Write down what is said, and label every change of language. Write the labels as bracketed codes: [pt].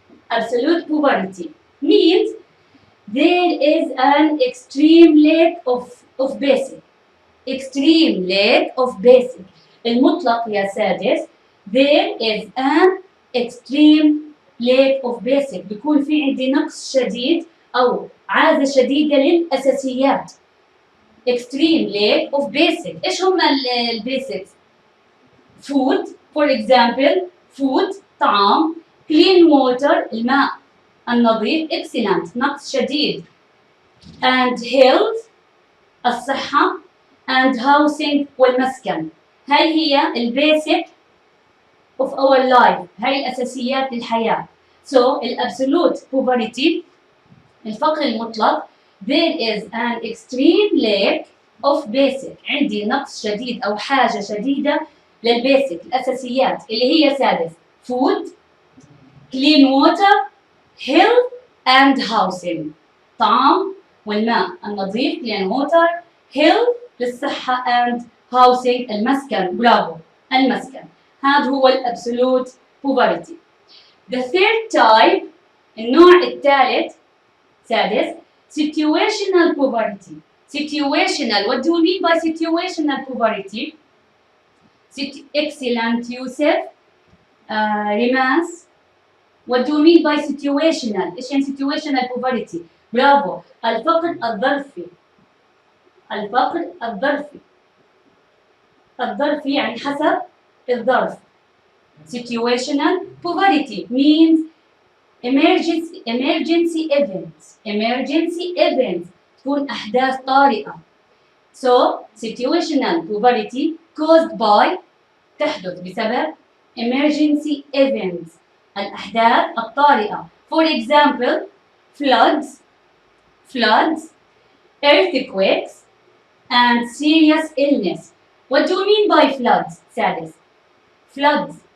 [en] Absolute poverty means there is an extreme lack of basic. Extreme lack of basic. [ar] المطلق يا سادس. [en] There is an extreme lack of basic. [ar] بيكون في عندي نقص شديد أو عازة شديدة للأساسيات. [en] Extreme lack of basic. [ar] إيش هم البيسكس؟ [en] Food, for example, food [ar] طعام. [en] clean water [ar] الماء النظيف. excellent نقص شديد. [en] and health [ar] الصحة. [en] and housing [ar] والمسكن. هاي هي البيسك [en] of our life. [ar] هاي الأساسيات للحياة. [en] so الابسولوت poverty [ar] الفقر المطلق [en] there is an extreme lack of basic. [ar] عندي نقص شديد أو حاجة شديدة للبيسك الأساسيات اللي هي سادس [en] food, clean water, health and housing. [ar] طعام والماء النظيف [en] clean water, health [ar] للصحة [en] and housing [ar] المسكن. برافو المسكن. هذا هو الابسولوت poverty. [en] The third type [ar] النوع الثالث [en] سادس situational poverty. Situational. What do you mean by situational poverty? Excellent يوسف. ريماس. What do you mean by situational؟ [ar] إيش يعني [en] situational poverty؟ برافو. [ar] الفقر الظرفي. الفقر الظرفي. الظرفي يعني حسب الظرف. [en] Situational poverty means emergency events. Emergency events [ar] تكون أحداث طارئة. [en] So situational poverty caused by [ar] تحدث بسبب [en] emergency events [ar] الأحداث الطارئة. [en] For example, floods, earthquakes, and serious illness. What do you mean by floods, سادس? Floods.